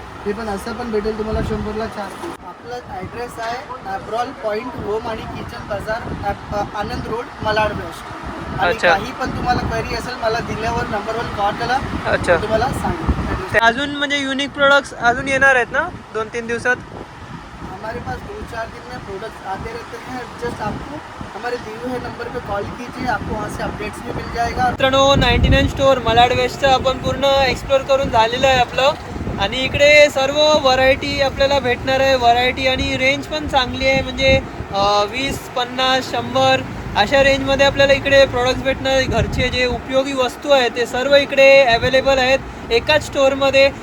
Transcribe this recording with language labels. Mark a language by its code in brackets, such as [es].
[mr] हे पण असं पण भेटेल तुम्हाला 100 ला 4 पीस. आपला ॲड्रेस आहे ॲप्रॉल पॉईंट होम आणि किचन बाजार, आनंद रोड, malaad वेस्ट. आणि अच्छा. काही पण तुम्हाला क्वेरी असेल मला दिल्यावर नंबरवर कॉल करा. अच्छा, मी तुम्हाला सांगेन. ते अजून म्हणजे युनिक प्रोडक्ट्स अजून येणार आहेत ना 2-3 दिवसात. [hi] हमारे पास 2-4 दिन में प्रोडक्ट्स आते रहते हैं. जस्ट आपको हमारे दिए हुए नंबर पे कॉल कीजिए. आपको वहाँ से अपडेट्स भी मिल जाएगा. [mr] मित्रांनो 99 स्टोअर malaad वेस्टचं आपण पूर्ण एक्सप्लोर करून झालेलं आहे आपलं. आणि इकडे सर्व व्हरायटी आपल्याला भेटणार आहे. व्हरायटी आणि रेंज पण चांगली आहे. म्हणजे 20, 50, 100 अशा रेंजमध्ये आपल्याला इकडे प्रोडक्ट्स भेटणार. घरचे जे उपयोगी वस्तू आहेत ते सर्व इकडे अवेलेबल आहेत एकाच स्टोअरमध्ये.